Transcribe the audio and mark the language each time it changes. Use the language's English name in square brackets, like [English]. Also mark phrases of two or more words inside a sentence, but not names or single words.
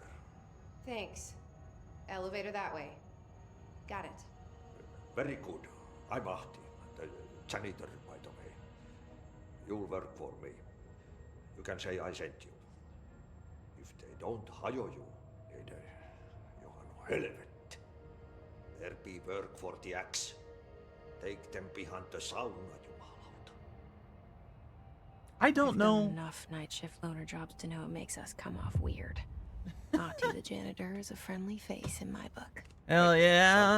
[English] Thanks. Elevator that way. Got it. Very good. I'm Ahti, the janitor, by the way. You'll work for me. You can say I sent you. If they don't hire you, [Finnish] niin Johan helvet. [English] There be work for the axe. Take them behind the sauna, jumalauta. I don't I've know. done enough night shift loner jobs to know it makes us come off weird. Ahti the janitor is a friendly face in my book. Hell yeah.